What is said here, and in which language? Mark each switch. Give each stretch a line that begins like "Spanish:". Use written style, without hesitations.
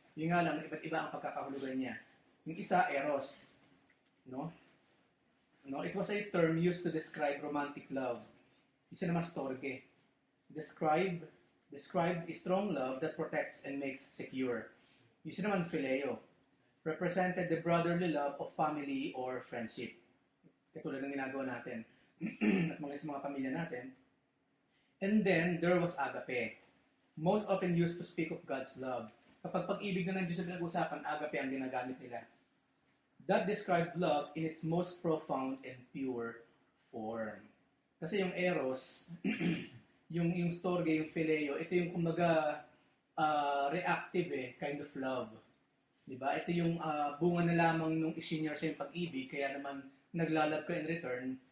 Filipino: Yung nga lang, iba't iba ang pagkakahulugan niya. Yung isa, eros. No?
English: It was a term used to describe romantic love. Isa naman, storge. Describe a strong love that protects and makes secure. Isa naman, phileo. Represented the brotherly love of family or friendship.
Filipino: Katulad ng ginagawa natin at mga pamilya natin.
English: And then, there was agape. Most often used to speak of God's love.
Filipino: Kapag pag-ibig na ng Diyos na pinag-usapan, agape ang ginagamit nila.
English: That described love in its most profound and pure form.
Filipino: Kasi yung eros, yung storge, yung phileo, ito yung kumbaga reactive kind of love. Diba? Ito yung bunga na lamang nung isinyar sa yung pag-ibig, kaya naman naglalove ka in return.